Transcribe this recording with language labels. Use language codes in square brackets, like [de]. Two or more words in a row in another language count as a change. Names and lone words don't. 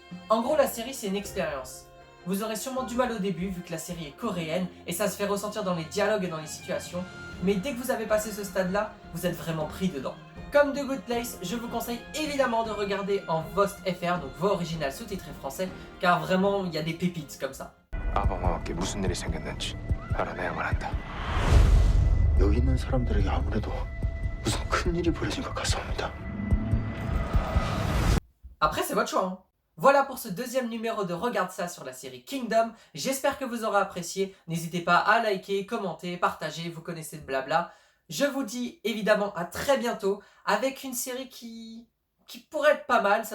[fr] En gros, la série, c'est une expérience. Vous aurez sûrement du mal au début, vu que la série est coréenne, et ça se fait ressentir dans les dialogues et dans les situations, mais dès que vous avez passé ce stade-là, vous êtes vraiment pris dedans. Comme The Good Place, je vous conseille évidemment de regarder en VOST FR, donc voix originale sous-titrée français, car vraiment, il y a des pépites comme ça. [ko] 아방아께 무슨 일이 생겼는지 알아내야만 한다. 여기 있는 사람들에게 아무래도 무슨 큰 일이 벌어진 것 같습니다. [fr] Après, c'est votre choix, hein. Voilà pour ce deuxième numéro de Regarde ça sur la série Kingdom. J'espère que vous aurez apprécié. N'hésitez pas à liker, commenter, partager, vous connaissez le blabla. Je vous dis évidemment à très bientôt avec une série qui pourrait être pas mal.